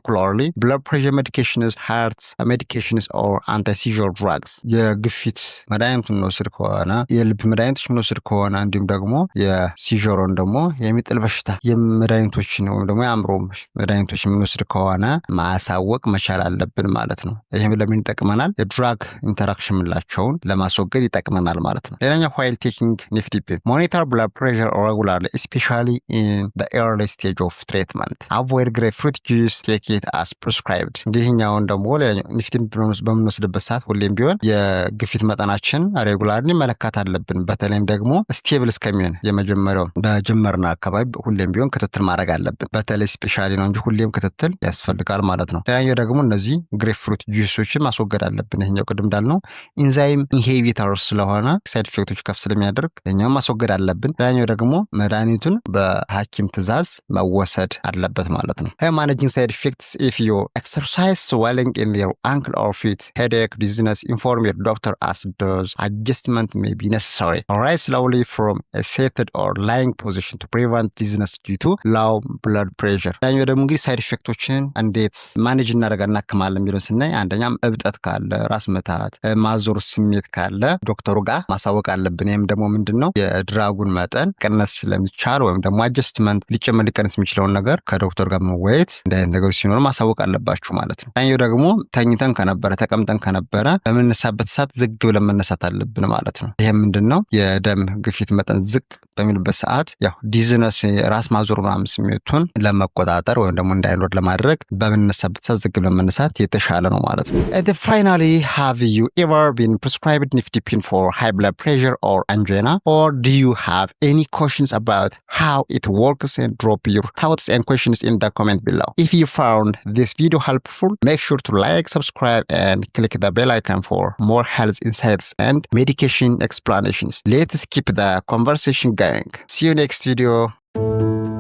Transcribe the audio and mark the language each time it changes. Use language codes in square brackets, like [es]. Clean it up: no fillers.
[en] particularly blood pressure medications, heart medications or anti-seizure drugs [am] የግፊት መድኃኒት የምንወስድ ከሆነ የልብ መድኃኒቶች የምንወስድ ከሆነ እንዲሁም ደግሞ የሲዥሮን ደግሞ የሚጥል በሽታ የመድኃኒቶችን ወይም ደግሞ የአእምሮ መድኃኒቶች የምንወስድ ከሆነ ማሳወቅ መቻል አለብን ማለት ነው። ይህም ለምን ይጠቅመናል? የድራግ ኢንተራክሽን ምላቸውን ለማስወገድ ይጠቅመናል ማለት ነው። ሌላኛው [en] while taking nifedipine monitor blood pressure regularly especially in the early stage of treatment. Avoid grapefruit juice, take it as prescribed. [am] ይህኛውን ደግሞ ሌላኛው nifedipine በምንወስድበት ሰዓት ሁሌም ቢሆን የግፊት መጠናችን ሬጉላርሊ መለካት አለብን። በተለይም ደግሞ ስቴብል እስከሚሆን የመጀመሪያው በጀመርና አካባቢ ሁሌም ቢሆን ክትትል ማድረግ አለብን። በተለይ ስፔሻሊ ነው እንጂ ሁሌም ክትትል ያስፈልጋል ማለት ነው። ሌላኛው ደግሞ እነዚህ ግሬፕፍሩት ጁሶችን ማስወገድ አለብን። ይሄኛው ቅድም እንዳልነው ኢንዛይም ኢንሂቢተር ስለሆነ ሳይድ ኢፌክቶች ከፍ ስለሚያደርግ ይሄኛው ማስወገድ አለብን። ሌላኛው ደግሞ መድኃኒቱን በሐኪም ትዕዛዝ መወሰድ አለበት ማለት ነው። [en] ማኔጂንግ ሳይድ ኢፌክትስ ኢፍ ዩ ኤክሰርሳይዝ swelling in your ankle or feet, headache, dizziness, inform your doctor as dose adjustment may be necessary. Rise slowly from a seated or lying position to prevent dizziness due to low blood pressure. [am] ሌላኛው ደግሞ እንግዲህ ሳይድ ኢፌክቶችን እንዴት ማኔጅ እናከማለን የሚለውን ስናይ አንደኛም እብጠት ካለ፣ ራስ ምታት፣ ማዞር ስሜት ካለ ዶክተሩ ጋር ማሳወቅ አለብን። ይህም ደግሞ ምንድነው የድራጉን መጠን ቀነስ ስለሚቻል ወይም ደግሞ አጀስትመንት ሊጨመር ሊቀንስ የሚችለውን ነገር ከዶክተር ጋር መወያየት እንደዚህ ነገሮች ሲኖር ማሳወቅ አለባችሁ ማለት ነው። ሌላኛው ደግሞ ተኝተን ከነበረ ተቀምጠን ከነበረ በምንነሳበት ሰዓት ዝግ ብለን መነሳት አለብን ማለት ነው። ይሄ ምንድነው የደም ግፊት መጠን ዝቅ በሚልበት ሰዓት ያው ዲዝነስ ራስ ማዞር ምናምን ስሜቱን ለመቆጣጠር ወይም ደግሞ እንዳይኖር ለማድረግ በምንነሳበት ሰዓት ዝግ ብለን መነሳት የተሻለ ነው ማለት ነው። [en] And finally, have you ever been prescribed nifedipine for high blood pressure or angina, or do you have any questions about how it works? And drop your thoughts and questions in the comment below. If you found this video helpful, make sure to like, subscribe and click the bell icon for more health insights and medication explanations. Let's keep the conversation going. See you next video.